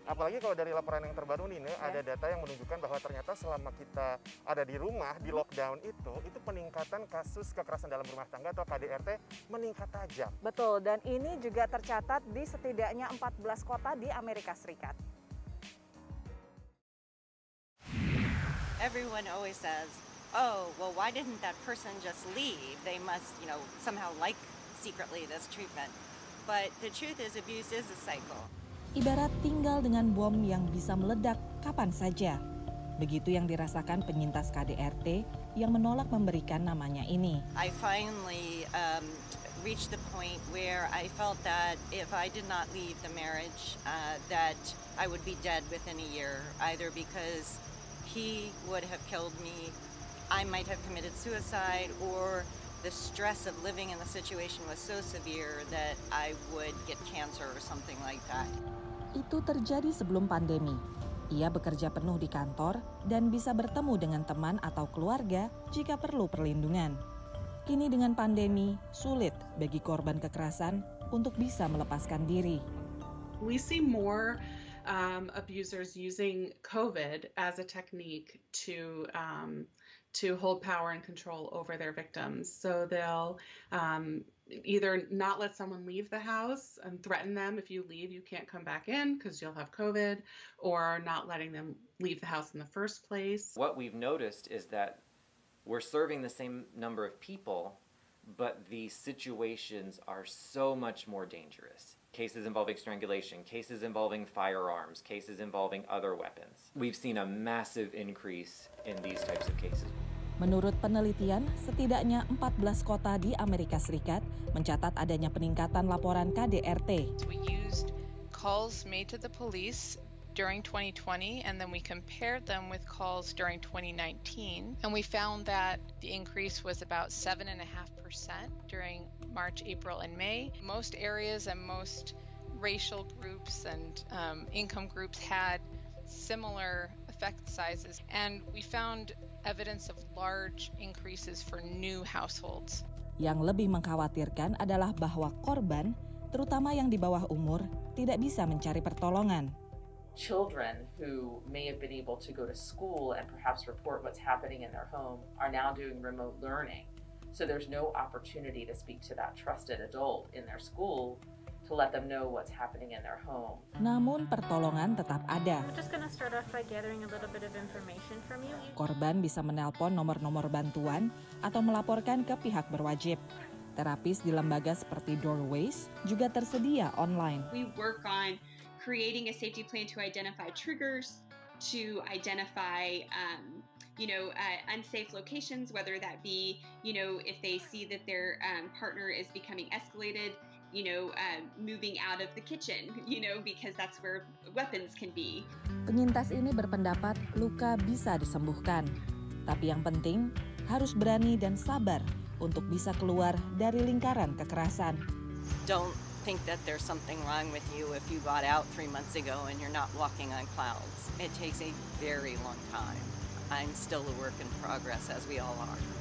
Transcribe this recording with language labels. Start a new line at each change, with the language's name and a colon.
Indonesian: Apalagi kalau dari laporan yang terbaru nih, ada data yang menunjukkan bahwa ternyata selama kita ada di rumah, di lockdown itu peningkatan kasus kekerasan dalam rumah tangga atau KDRT meningkat tajam. Betul, dan ini juga tercatat di setidaknya 14 kota di Amerika Serikat.
English: Everyone always says, oh, well, why didn't that person just leave? They must, somehow like secretly this treatment. But the truth is, abuse is a cycle.
Indonesian: Ibarat tinggal dengan bom yang bisa meledak kapan saja. Begitu yang dirasakan penyintas KDRT yang menolak memberikan namanya ini.
English: I finally reached the point where I felt that if I did not leave the marriage, that I would be dead within a year, either because he would have killed me, I might have committed suicide, or the stress of living in the situation was so severe that I would get cancer or something like that.
Indonesian: Itu terjadi sebelum pandemi. Ia bekerja penuh di kantor dan bisa bertemu dengan teman atau keluarga jika perlu perlindungan. Kini dengan pandemi, sulit bagi korban kekerasan untuk bisa melepaskan diri.
English: We see more abusers using COVID as a technique to hold power and control over their victims. So they'll either not let someone leave the house and threaten them, if you leave, you can't come back in because you'll have COVID, or not letting them leave the house in the first place. What we've noticed is that we're serving the same number of people, but the situations are so much more dangerous. Cases involving strangulation, cases involving firearms, cases involving other weapons. We've seen a massive increase in these types of cases.
Indonesian: Menurut penelitian, setidaknya 14 kota di Amerika Serikat mencatat adanya peningkatan laporan KDRT.
English: We used calls made to the police during 2020, and then we compared them with calls during 2019, and we found that the increase was about 7.5% during March, April, and May. Most areas and most racial groups and income groups had similar effect sizes, and we found evidence of large increases for new households.
Indonesian: Yang lebih mengkhawatirkan adalah bahwa korban, terutama yang di bawah umur, tidak bisa mencari pertolongan.
English: Children who may have been able to go to school and perhaps report what's happening in their home are now doing remote learning. So there's no opportunity to speak to that trusted adult in their school to let them know what's happening in their home.
Indonesian: Namun pertolongan tetap ada.
English: We're just gonna start off by gathering a little bit of information from you.
Indonesian: Korban bisa menelpon nomor-nomor bantuan atau melaporkan ke pihak berwajib. Terapis di lembaga seperti Doorways juga tersedia online.
English: We work on creating a safety plan to identify triggers, to identify unsafe locations, whether that be, if they see that their partner is becoming escalated, moving out of the kitchen, because that's where weapons can be.
Indonesian: Penyintas ini berpendapat luka bisa disembuhkan, tapi yang penting harus berani dan sabar untuk bisa keluar dari lingkaran kekerasan.
English: Don't think that there's something wrong with you if you got out 3 months ago and you're not walking on clouds. It takes a very long time. I'm still a work in progress, as we all are.